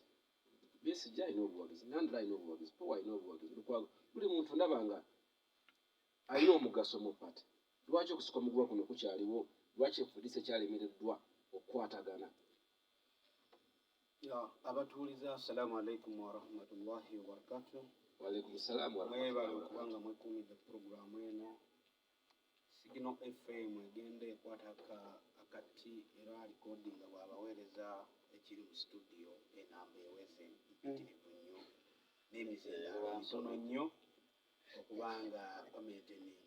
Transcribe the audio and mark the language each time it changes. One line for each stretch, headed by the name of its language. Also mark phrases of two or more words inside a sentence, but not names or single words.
Ganda: Besigye alina obuwagizi, Nandala alina obuwagizi, Power alina obuwagizi, Lukwago. Buli muntu ndaba nga alina omugaso mu pate. Lwaki okusika omuguwa kuno kukyaliwo? Lwaki FDC ekyalemereddwa okukwatagana?
Arabic: Abatuuliza السلام عليكم ورحمة الله وبركاته. وعليكم السلام ورحمة الله وبركاته.
Ganda: Kubanga mwekuumidde programu eno Signal FM egenda ekwata akati era recording bw'abaweereza ekiri mu studio enamba eweze mpitirivu nnyo n'emizindaalo mitono nnyo okubanga bamainteninga.